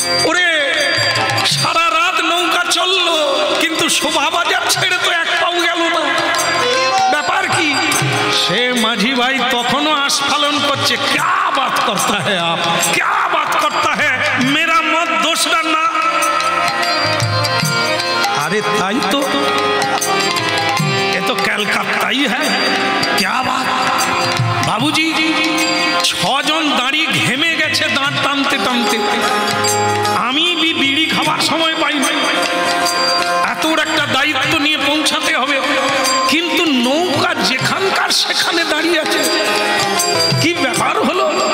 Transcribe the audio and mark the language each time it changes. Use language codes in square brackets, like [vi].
[bn] ওরে সারা রাত নৌকা চললো, কিন্তু শোভা বাজার ছেড়ে তো এক পাও গেল না। ব্যাপার কি? সে মাঝি ভাই তখনও আস্ফালন করছে, [hi] क्या बात करता है आप, क्या बात करता है, मेरा मत दोष डालना। अरे ताई तो ये तो कलकत्ता ही है, क्या बात। [bn] बाबूजी 6 জন দাঁড়িয়ে ঘেমে গেছে দাঁত টানতে টানতে, আমি বিড়ি খাবার সময় পাই না। এত একটা দায়িত্ব নিয়ে পৌঁছাতে হবে, কিন্তু নৌকা যেখানকার সেখানে দাঁড়িয়ে আছে। কি ব্যাপার হলো?